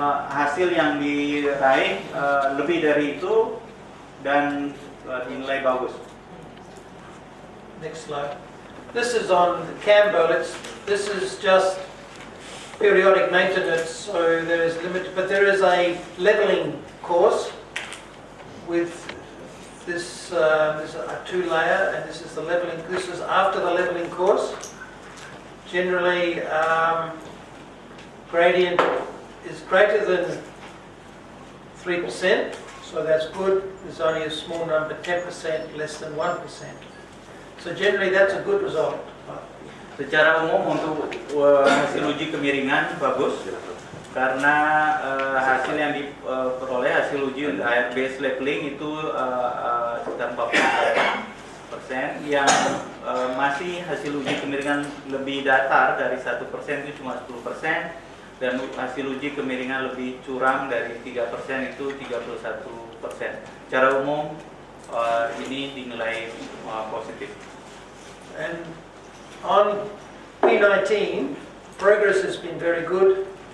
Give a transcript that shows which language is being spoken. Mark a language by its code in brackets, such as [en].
[id] Hasil yang diraih lebih dari itu dan dinilai bagus. [en] Next slide. This is on Cambo. This is just periodic maintenance, so there is limited, but there is a leveling course with this. There's a 2-layer, and this is the leveling. This is after the leveling course. Generally, gradient is greater than 3%, so that's good. There's only a small number, 10%, less than 1%. So generally, that's a good result. [id] Secara umum untuk hasil uji kemiringan bagus, karena hasil yang diperoleh hasil uji air base leveling itu sekitar 40%, yang masih hasil uji kemiringan lebih datar dari 1% itu cuma 10%, dan hasil uji kemiringan lebih curam dari 3% itu 31%. Secara umum ini dinilai positif. [en] And on P19, progress has been very good.